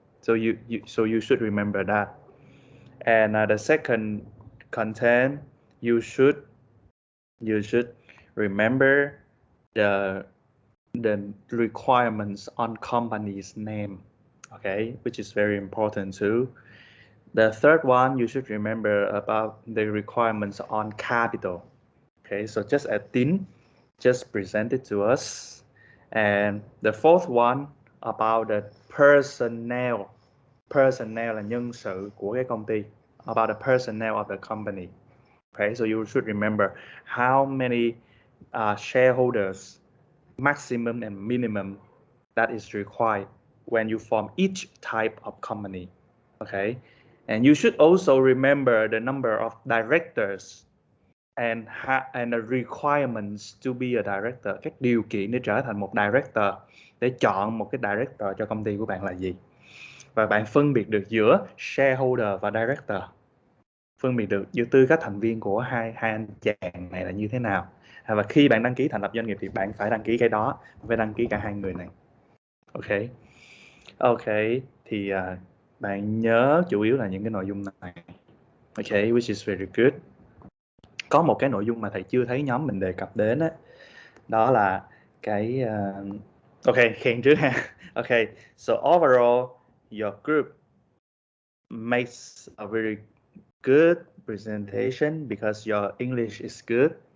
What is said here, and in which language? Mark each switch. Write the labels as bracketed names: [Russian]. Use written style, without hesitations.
[English] So you should remember that. And the second content, you should remember the requirements on company's name, okay, which is very important too. The third one, you should remember about the requirements on capital. Okay, so just as Tín just presented to us. And the fourth one about the personnel. [Vietnamese] Personnel là nhân sự của cái công ty. [English] About the personnel of the company. Okay, so you should remember how many shareholders, maximum and minimum, that is required when you form each type of company. Okay, and you should also remember the number of directors and the requirements to be a director. [Vietnamese] Các điều kiện để trở thành một director, để chọn một cái director cho công ty của bạn là gì? Và bạn phân biệt được giữa shareholder và director, phân biệt được giữa tư cách thành viên của hai anh chàng này là như thế nào. Và khi bạn đăng ký thành lập doanh nghiệp thì bạn phải đăng ký cái đó, phải đăng ký cả hai người này. Ok, thì bạn nhớ chủ yếu là những cái nội dung này. Ok, [English] which is very good. [Vietnamese] Có một cái nội dung mà thầy chưa thấy nhóm mình đề cập đến á, đó là cái ok, khen trước ha. [English] Ok, so overall your group makes a very good presentation because your English is good.